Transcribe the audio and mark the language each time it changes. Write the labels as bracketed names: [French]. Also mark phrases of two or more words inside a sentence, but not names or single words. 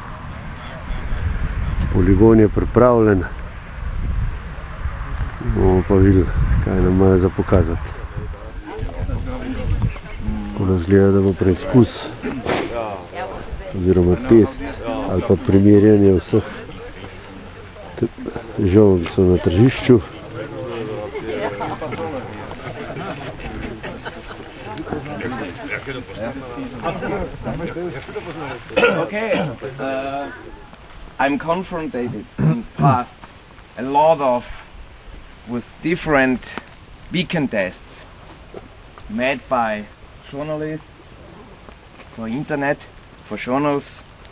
[Slovenian] Poligon je pripravljen. Bomo pa videli, kaj nam imajo za pokazati. Tako da zgleda, da bo preizkus oziroma test ali pa primerjanje vseh žol, ki so na tržišču. [English] Okay, I'm confronted in past a lot of with different beacon tests made by journalists for internet, for journals.